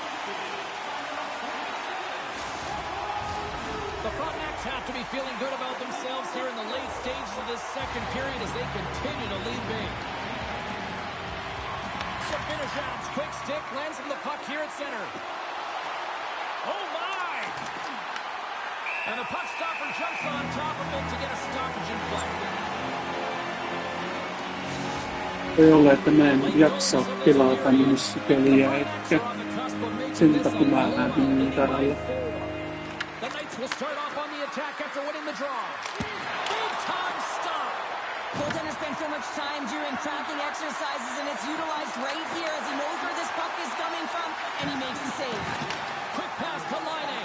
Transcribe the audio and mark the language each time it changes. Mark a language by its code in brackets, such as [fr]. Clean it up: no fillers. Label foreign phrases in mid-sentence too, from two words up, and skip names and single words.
[en] The Frontenacs have to be feeling good about themselves here in the late stages of this second period as they continue to lead big. Sabinajad's quick stick lands him the puck here at center. Oh my! And the puck stopper jumps on top of it to get a stoppage in play. [fi] Voi olla, että mä en jaksa pelata niissä peliä, ehkä sen takia mä lähdin täällä. [en] The Knights will start off on the attack after winning the draw. Big time stop. Goaltender spends so much time during crafting exercises, and it's utilized right here as he knows where this puck is coming from, and he makes the save. Quick pass to Laine.